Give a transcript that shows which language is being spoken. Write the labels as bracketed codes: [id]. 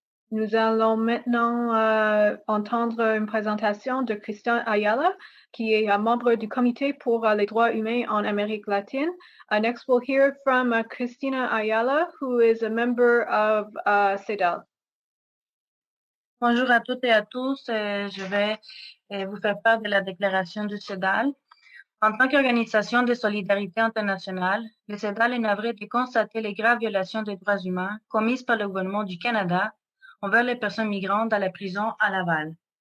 [fr] Nous allons maintenant entendre une présentation de Christina Ayala, qui est membre du Comité pour les droits humains en Amérique latine. [en] Next, we'll hear from Christina Ayala, who is a member of CEDAL. [fr] Bonjour à toutes et à tous. Je vais vous faire part de la déclaration du CEDAL. En tant qu'organisation de solidarité internationale, le CEDAL est navré de constater les graves violations des droits humains commises par le gouvernement du Canada envers les personnes migrantes dans la prison à Laval.